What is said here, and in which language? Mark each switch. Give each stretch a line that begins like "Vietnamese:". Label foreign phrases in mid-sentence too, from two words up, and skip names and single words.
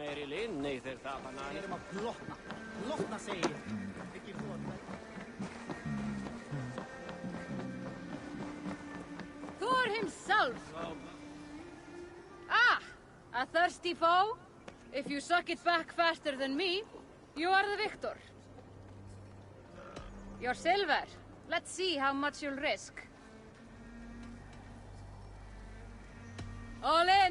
Icelandic: inn í þeir tapana. Við erum að blotna. Blotna, segi ég. Ekki þú að...
English: Thor himself! Ah! A thirsty foe? If you suck it back faster than me, you are the victor. Your silver. Let's see how much you'll risk. All in.